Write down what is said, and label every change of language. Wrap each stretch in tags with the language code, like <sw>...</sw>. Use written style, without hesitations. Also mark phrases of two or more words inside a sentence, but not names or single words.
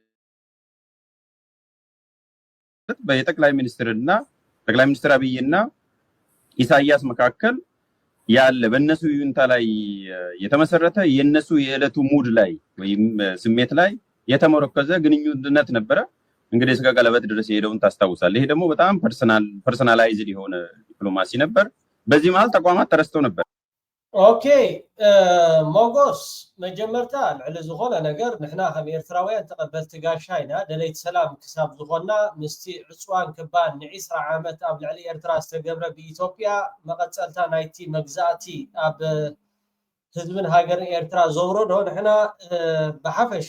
<am>በጠቅላይ ሚኒስትር አብይና ኢሳያስ መካከል ያለ በእነሱ ይሁንታ ላይ የተመሰረተ የነሱ የዕለቱ ሙድ ላይ ወይም ስሜት ላይ የተመረኮዘ ግንኙነት ነበረ እንግዲህ እስከ ቀለበት ድረስ የሄደውን ታስታውሳለህ ይሄ ደግሞ በጣም ፐርሰናላይዝድ የሆነ ዲፕሎማሲ ነበር በዚህ መሃል ተቋማት ተረስተው ነበር</am> <ti>ኦኬ ሞጎስ መጀመርታ ልዕሊ ዝኾነ ነገር ንሕና ከም ኤርትራውያን ተቐበልቲ ጋሻይና ደለይት ሰላም ክሳብ ዝኾና ምስቲ ዕፅዋን ክባን ን20 ዓመት ኣብ ልዕሊ ኤርትራ ዝተገብረ ብኢትዮጵያ መቐፀልታ ናይቲ መግዛእቲ ኣብ ህዝብን ሃገርን ኤርትራ ዘውረዶ ንሕና ብሓፈሻ</ti>